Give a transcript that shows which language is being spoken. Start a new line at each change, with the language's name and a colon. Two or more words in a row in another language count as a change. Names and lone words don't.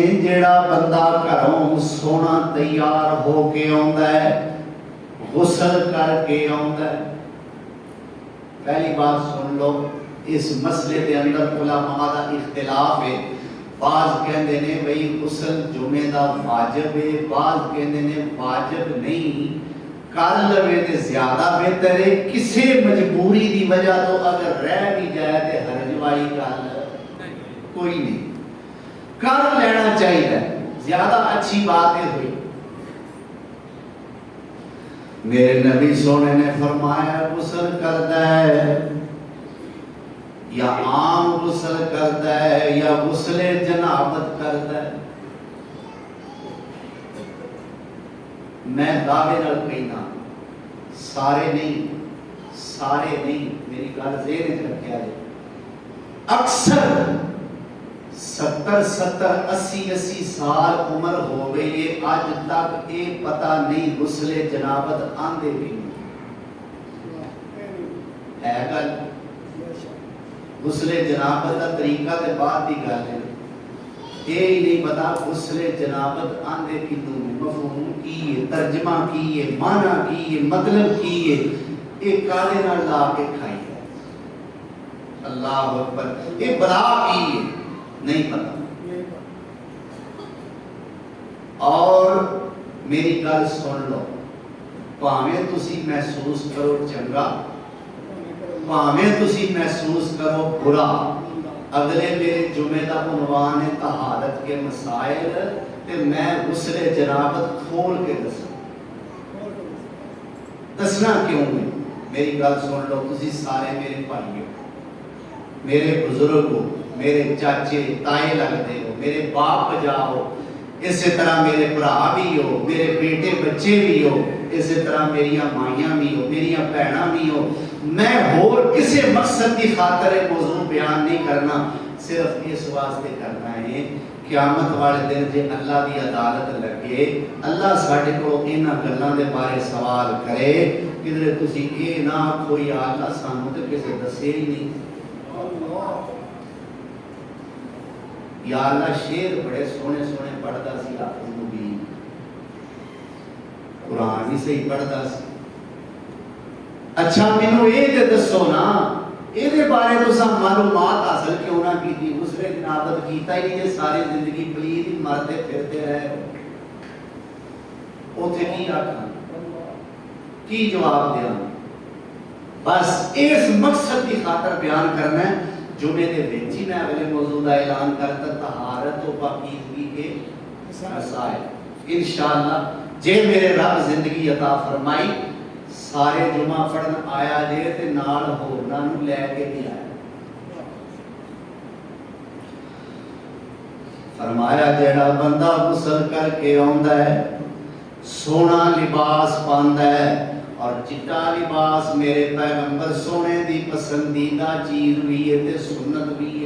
Punjabi: جیڑا بندہ گھروں سونا تیار ہو کے آندا ہے غسل کر کے آندا ہے پہلی بات سن لو اس مسئلے کے اندر علماء دا اختلاف ہے بعض کہندے نے بھئی غسل جمعے دا واجب ہے بعض کہندے نے واجب نہیں کر لوے تے زیادہ بہتر ہے کسی مجبوری دی وجہ تو اگر رہ بھی جائے تے حرج والی گل کوئی نہیں کر لینا چاہیے زیادہ اچھی بات ہے ہوئی
Urdu: میرے نبی سونے نے فرمایا غسل کرتا ہے یا عام غسل کرتا ہے یا غسل جنابت کرتا ہے
Punjabi: میں دعوے نال کہنا سارے نہیں میری گل ذہن وچ رکھیا جائے اکثر 70-80 سال عمر ہو گئی ہے اج تک یہ پتہ نہیں غسل جنابت آندے بھی ہے گل غسل جنابت کا طریقہ تے بعد دی گل ہے یہ ہی نہیں پتا غسل جنابت آندے کینوں مفہوم کی ہے ترجمہ کی ہے معنی کی ہے مطلب کی ہے یہ کالے نال لا کے کھائی ہے اللہ اکبر یہ بلا کی ہے نہیں پتا اور میری گل سن لو ਭਾਵੇਂ ਤੁਸੀਂ ਮਹਿਸੂਸ ਕਰੋ ਚੰਗਾ, ਭਾਵੇਂ ਤੁਸੀਂ ਮਹਿਸੂਸ ਕਰੋ बुरा। اگلے میرے جمعے کا عنوان ہے طہارت کے مسائل، تے میں غسل جنابت کھول کے دسنا کیوں ہے. میری گل سن لو، تسی سارے میرے بھائی ہو، میرے بزرگ ہو، میرے چاچے تائے لگتے ہو، میرے باپ جاؤ، اسی طرح میرے بھرا بھی ہو، میرے بیٹے بچے بھی ہو، اسی طرح میریا مائیاں بھی ہو، میریا بھیناں بھی ہو. میں ہور کسی مقصد کی خاطر موجود بیان نہیں کرنا، صرف اس واسطے کرنا ہے قیامت والے دن جے اللہ کی عدالت لگے، اللہ ساڈے کو انہاں گلاں دے بارے سوال کرے، کدھرے تسی یہ نہ آکھو یا اللہ سانوں تے کسے دسے ہی نہیں. یا اللہ شعر بڑے سوہنے سوہنے پڑھدا سی، حافظ مبین قرآن بھی صحیح پڑھدا سی. اچھا مینوں یہ تے دسو نا, ਇਹਦੇ ਬਾਰੇ ਤੁਸੀਂ ਮਾਲੂਮਾਤ ਹਾਸਲ ਕਿਉਂ ਨਾ ਕੀਤੀ? ਉਸਨੇ ਜਨਾਬਤ ਕੀਤਾ ਹੀ ਨਹੀਂ, ਸਾਰੀ ਜ਼ਿੰਦਗੀ ਪਲੀਤ ਹੀ ਮਰਦੇ ਫਿਰਦੇ ਰਹੇ। ਉਥੇ ਕੀ ਆਖਾਂ, ਕੀ ਜਵਾਬ ਦਿਆਂ? ਬਸ ਇਸ ਮਕਸਦ ਦੀ ਖਾਤਰ ਬਿਆਨ ਕਰਨਾ ਹੈ। جمعے کے وچ ہی میں اگلے موضوع کا اعلان کرتا، طہارت و پاکیزگی کے مسائل. ان شاء اللہ جے میرے رب زندگی عطا فرمائی، سارے جمعہ پڑھن آیا جے تے نال ہورناں نوں لے کے بھی آیا. فرمایا جیڑا بندہ غسل کر کے آؤندا ہے، سونا لباس پاندا ہے، اور چٹا لباس میرے پیغمبر سونے دی پسندیدہ چیز بھی ہے تے سنت بھی ہے.